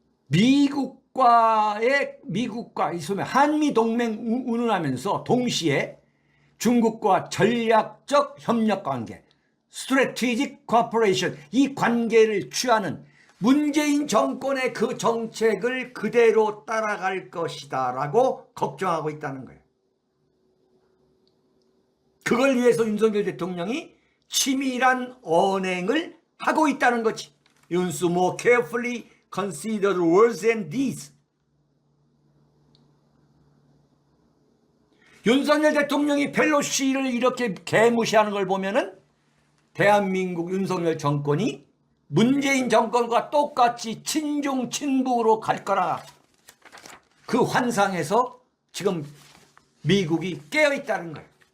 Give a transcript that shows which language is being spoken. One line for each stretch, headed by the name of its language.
Korean: 미국과 이 소매 한미 동맹 운운하면서 동시에 중국과 전략적 협력 관계,
English: 스트래티직 코퍼레이션,
Korean: 이 관계를 취하는 문재인 정권의 그 정책을 그대로 따라갈 것이다 라고 걱정하고 있다는 거예요. 그걸 위해서 윤석열 대통령이 치밀한 언행을 하고 있다는 거지.
English: 윤수 more carefully consider the words and deeds.
Korean: 윤석열 대통령이 펠로시를 이렇게 개무시하는 걸 보면은 대한민국 윤석열 정권이 문재인 정권과 똑같이 친중 친북으로 갈 거라, 그 환상에서 지금 미국이 깨어 있다는 거예요.